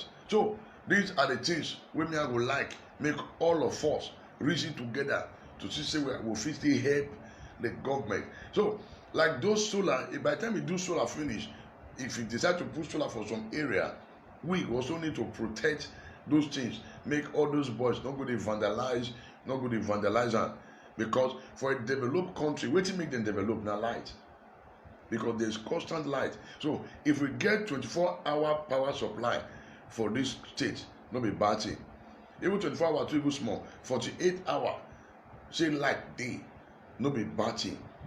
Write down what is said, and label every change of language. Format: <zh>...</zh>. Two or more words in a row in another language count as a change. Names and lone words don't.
<pcm>So these are the things we may go like make all of us reason together to see say we will fit help the government. So like those solar, by the time we do solar finish, if you decide to put solar for some area, we also need to protect those things, make all those boys not go to vandalize, them. Because for a developed country, wetin make them develop na light. Because there's constant light. So if we get 24-hour power supply for this state, no be bad thing. Even 24 hours too even small. 48 hours, say light day, no be bad thing.</pcm>